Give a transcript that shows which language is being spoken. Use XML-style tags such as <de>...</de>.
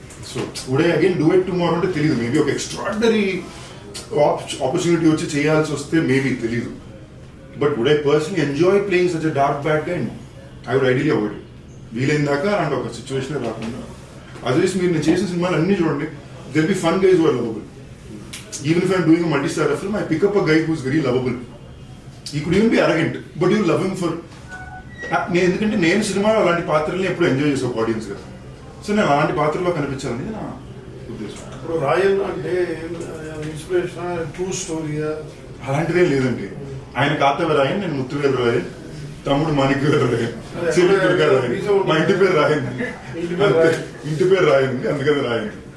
<en>so would I again do it tomorrow</en> <te>అంటే తెలియదు. Maybe ఒక ఎక్స్ట్రాడినరీ ఆపర్చునిటీ వచ్చి చేయాల్సి వస్తే మేబీ తెలీదు.</te> <en>But would I personally enjoy playing such a dark bad guy? I would ideally avoid it.</en> <te>వీలైన దాకా అలాంటి ఒక సిచ్యువేషన్ రాకుండా. అదర్వైజ్ మీరు నేను చేసిన సినిమాలు అన్ని చూడండి,</te> <en>They'll be fun guys who are lovable. Even if I'm doing a multi-star film, I pick up a guy who's very lovable. He could even be arrogant, but you love him for.</en> <te>ఎందుకంటే నేను సినిమాలో అలాంటి పాత్రల్ని ఎప్పుడు enjoy చేసే audience కదా. So నేను అలాంటి పాత్రలో కనిపించాలని నా ఉద్దేశం. ఇప్పుడు రాయన్ అంటే ఇన్స్పిరేషన్ ట్రూ స్టోరీయా? అలాంటిదే లేదండి. ఆయన కాతవ రాయన్, నేను ముత్తువేల రాయన్, తమ్ముడు మాణిక్యవేల రాయన్, చెల్లి రాయన్, మా ఇంటి పేరు రాయన్, ఇంటి పేరు రాయన్, అందుకని రాయన్.</te>